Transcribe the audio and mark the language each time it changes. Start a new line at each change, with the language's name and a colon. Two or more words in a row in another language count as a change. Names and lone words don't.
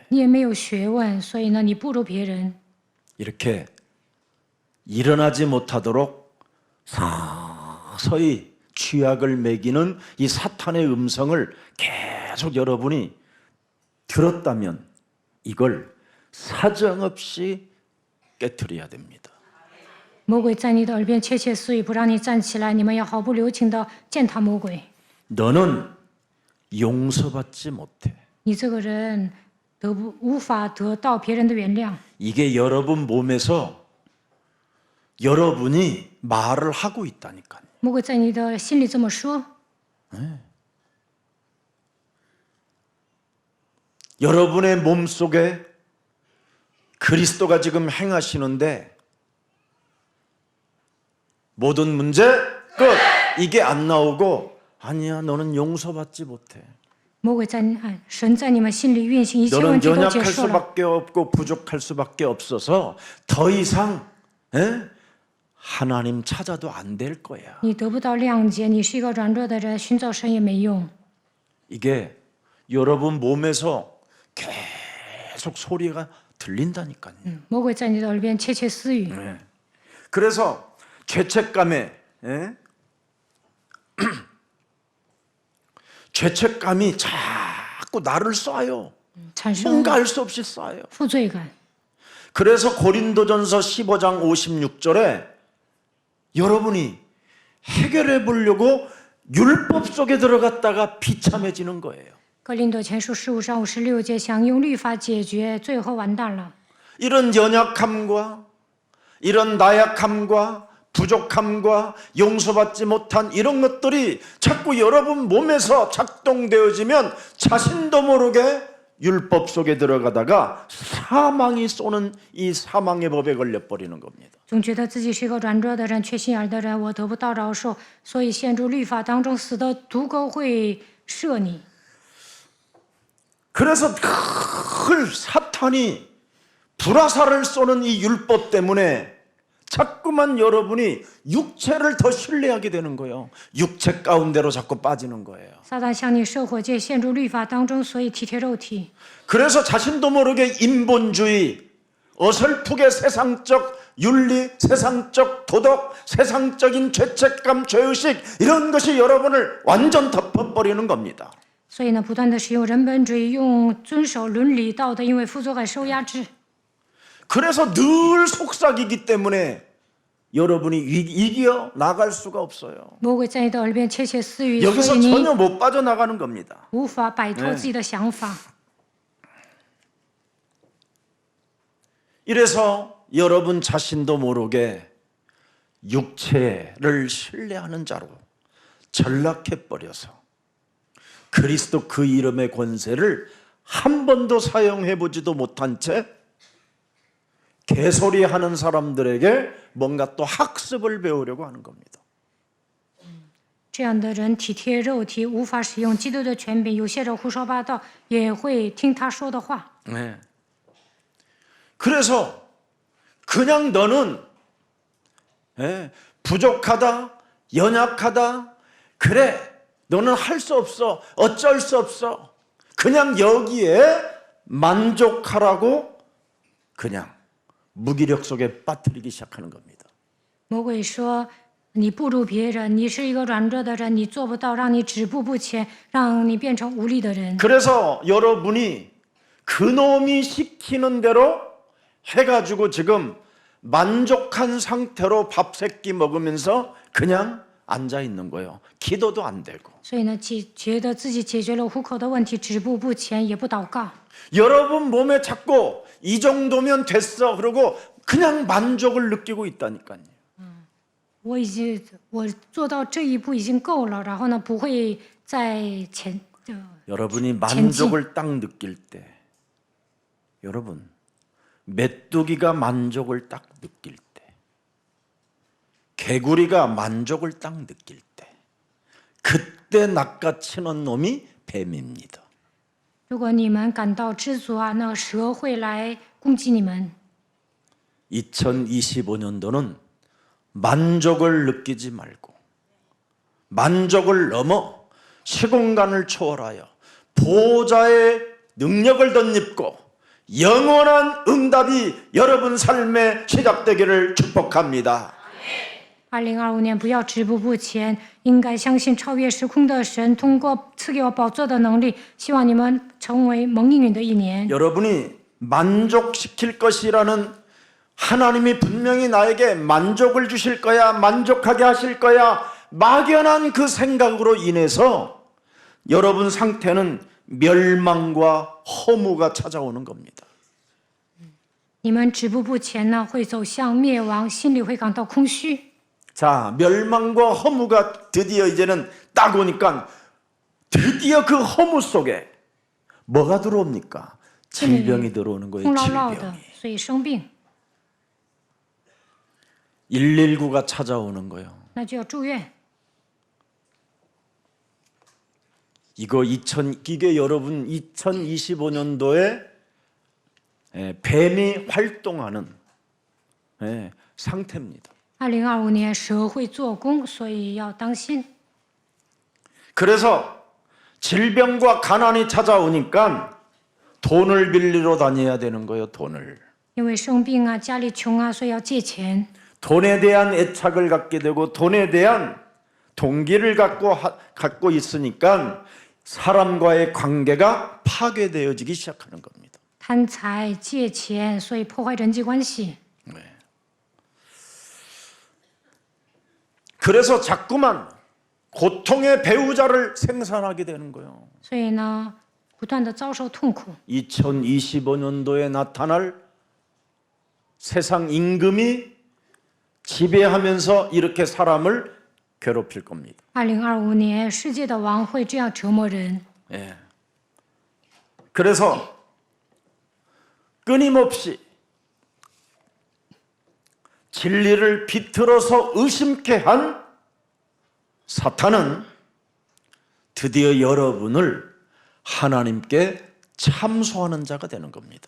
Chinese: 你也没有学问，所以呢你不如别人。
Korean: 이렇게 일어나지 못하도록 서서히 취약을 매기는 이 사탄의 음성을 계속 여러분이 들었다면 이걸 사정없이 깨트려야 됩니다.
Chinese: 魔鬼在你的耳边窃窃私语，不让你站起来，你们要毫不留情的践踏魔鬼。
Korean: 너는 용서받지 못해.
Chinese: 你这个人无法得到别人的原谅。
Korean: 이게 여러분 몸에서 여러분이 말을 하고 있다니까요.
Chinese: 魔鬼在你的心里这么说，
Korean: 여러분의 몸속에 그리스도가 지금 행하시는데 모든 문제 끝. 이게 안 나오고 아니야 너는 용서받지 못해.
Chinese: 魔鬼神在你们心里运行，一切问
Korean: 너는
Chinese: 题都结
Korean: 연약할
Chinese: 束了。
Korean: 수밖에 없고 부족할 수밖에 없어서 더 이상 하나님 찾아도 안 될 거야.
Chinese: 你得不到谅解，你是一个软弱的人，寻找神也没用。
Korean: 이게 여러분 몸에서 계속 소리가 들린다니까요.
Chinese: 魔鬼在你的耳边窃窃私语，
Korean: 그래서 죄책감에 죄책감이 자꾸 나를 쏴요.
Chinese: 产生
Korean: 뭔가 알 수 없이 쏴요.
Chinese: 负罪感。
Korean: 그래서 고린도전서 15장 56절에 여러분이 해결해 보려고 율법 속에 들어갔다가 비참해지는 거예요.
Chinese: 哥林多前书15章56节，想用律法解决，最后完蛋了。
Korean: 이런 연약함과 이런 나약함과 부족함과 용서받지 못한 이런 것들이 자꾸 여러분 몸에서 작동되어지면 자신도 모르게 율법 속에 들어가다가 사망이 쏘는 이 사망의 법에 걸려버리는 겁니다.
Chinese: 总觉得自己是一个软弱的人、缺心眼儿的人，我得不到饶恕，所以陷入律法当中，死的毒钩会射你。
Korean: 그래서 늘 사탄이 불화살을 쏘는 이 율법 때문에 자꾸만 여러분이 육체를 더 신뢰하게 되는 거예요. 육체 가운데로 자꾸 빠지는 거예요.
Chinese: 撒旦向你射火箭，陷入律法当中，所以体贴肉体。
Korean: 그래서 자신도 모르게 인본주의, 어설프게 세상적 윤리, 세상적 도덕, 세상적인 죄책감, 죄의식 이런 것이 여러분을 완전 덮어버리는 겁니다.
Chinese: 所以呢，不断的使用人本主义，用遵守伦理道德，因为负罪感受压制。
Korean: 그래서 늘 속삭이기 때문에 여러분이 이겨 나갈 수가 없어요.
Chinese: 魔鬼在你的耳边窃窃私语，所
Korean: 여기서
Chinese: 以你
Korean: 전혀 못 빠져나가는 겁니다.
Chinese: 无法摆脱自己的想法。
Korean: 이래서 여러분 자신도 모르게 육체를 신뢰하는 자로 전락해버려서 그리스도 그 이름의 권세를 한 번도 사용해보지도 못한 채 개소리하는 사람들에게 뭔가 또 학습을 배우려고 하는 겁니다.
Chinese: 这样的人体贴肉体，无法使用基督的权柄。有些人胡说八道，也会听他说的话。
Korean: 네. 그래서 그냥 너는 부족하다, 연약하다, 그래, 너는 할 수 없어, 어쩔 수 없어. 그냥 여기에 만족하라고 그냥 무기력 속에 빠뜨리기 시작하는 겁니다.
Chinese: 魔鬼说：“你不如别人，你是一个软弱的人，你做不到，让你止步不前，让你变成无力的人。”
Korean: 그래서 여러분이 그놈이 시키는 대로 해가지고 지금 만족한 상태로 밥 세끼 먹으면서 그냥 앉아 있는 거예요. 기도도 안 되고.
Chinese: 所以呢，觉得自己解决了糊口的问题，止步不前，也不祷告。
Korean: 여러분 몸에 자꾸 이 정도면 됐어. 그러고 그냥 만족을 느끼고 있다니까요.
Chinese: 我做到这一步已经够了，然后呢，不会再前。
Korean: 여러분이 만족을 딱 느낄 때, 여러분 메뚜기가 만족을 딱 느낄 때, 개구리가 만족을 딱 느낄 때, 그때 낚아치는 놈이 뱀입니다.
Chinese: 如果你们感到知足啊，那蛇会来攻击你们。
Korean: 2025년도는 만족을 느끼지 말고 만족을 넘어 시공간을 초월하여 보호자의 능력을 덧입고 영원한 응답이 여러분 삶에 시작되기를 축복합니다.
Chinese: 2025 年不要止步不前，应该相信超越时空的神通过赐给我宝座的能力，希望你们成为蒙应允的一年。
Korean: 여러분이 만족시킬 것이라는 하나님이 분명히 나에게 만족을 주실 거야, 만족하게 하실 거야, 막연한 그 생각으로 인해서 여러분 상태는 멸망과 허무가 찾아오는 겁니다.
Chinese: 你们止步不前呢，会走向灭亡，心里会感到空虚。
Korean: 자, 멸망과 허무가 드디어 이제는 딱 오니까 드디어 그 허무 속에 뭐가 들어옵니까? 질병이 들어오는 거예요.
Chinese: 空落落的
Korean: 질병이. ，
Chinese: 所以生病，
Korean: 119가 찾아오는 거예요.
Chinese: 那就要住院。
Korean: 이게 여러분 2025년도에 뱀이 활동하는 상태입니다.
Chinese: 2025 年蛇会做工，所以要当心。
Korean: 그래서 질병과 가난이 찾아오니까 돈을 빌리러 다녀야 되는 거예요. 돈을.
Chinese: 因为生病啊，家里穷啊，所以要借钱。
Korean: 돈에 대한 애착을 갖게 되고 돈에 대한 동기를 갖고 있으니까 사람과의 관계가 파괴되어지기 시작하는 겁니다.
Chinese: 贪财借钱，所以破坏人际关系。
Korean: 그래서 자꾸만 고통의 배우자를 생산하게 되는 거예요.
Chinese: 所以呢，不断的遭受痛苦。
Korean: 2025년도에 나타날 세상 임금이 지배하면서 이렇게 사람을 괴롭힐 겁니다.
Chinese: 2025年，世界的王会这样折磨人。
Korean: 예. 그래서 끊임없이 진리를 비틀어서 의심케 한 사탄은 드디어 여러분을 하나님께 참소하는 자가 되는 겁니다.